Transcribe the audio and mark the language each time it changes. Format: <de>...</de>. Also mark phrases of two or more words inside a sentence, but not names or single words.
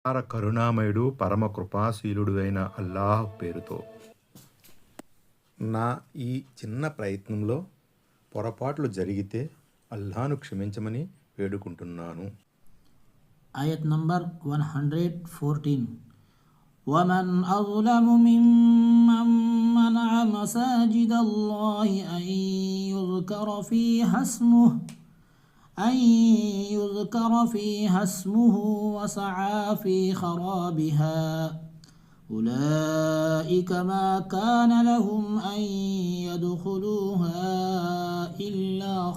<te>కరుణామయుడు పరమ కృపాశీలుడు అయిన అల్లాహ్ పేరుతో. నా ఈ చిన్న ప్రయత్నంలో పొరపాట్లు జరిగితే అల్లాహ్ను క్షమించమని వేడుకుంటున్నాను. ఆయత్ నంబర్ 114.</te> <ar>ومن أظلم ممن منع مساجد الله أن يذكر فيها اسمه وسعى في خرابها أولئك ما كان لهم أن يدخلوها إلا</ar>